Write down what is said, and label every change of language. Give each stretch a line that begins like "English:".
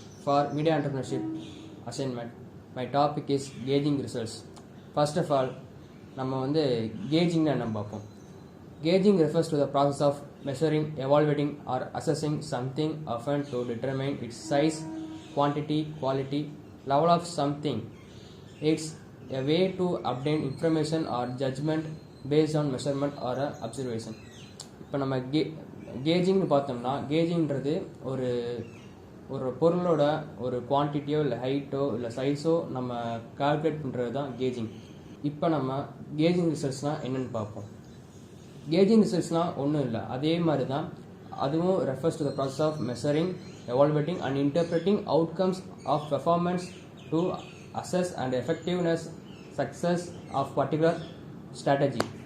English: For media entrepreneurship assignment, my topic is gauging results. First of all,
Tamil: நம்ம வந்து gauging என்ன பார்ப்போம்.
English: Gauging refers to the process of measuring, evaluating or assessing something often to determine its size, quantity, quality, level of something. It's a way to obtain information or judgment based on measurement or observation.
Tamil: இப்போ நம்ம கேஜிங்னு பார்த்தோம்னா கேஜிங்கிறது ஒரு ஒரு பொருளோட ஒரு குவான்டிட்டியோ இல்லை ஹைட்டோ இல்லை சைஸோ நம்ம கால்குலேட் பண்ணுறது தான் கேஜிங். இப்போ நம்ம கேஜிங் ரிசல்ட்ஸ்னால் என்னென்னு பார்ப்போம். கேஜிங் ரிசல்ட்ஸ்னால் ஒன்றும் இல்லை, அதே மாதிரி தான் அதுவும்
English: Refers to the process of measuring, evaluating and interpreting outcomes of performance to assess and effectiveness success of particular strategy.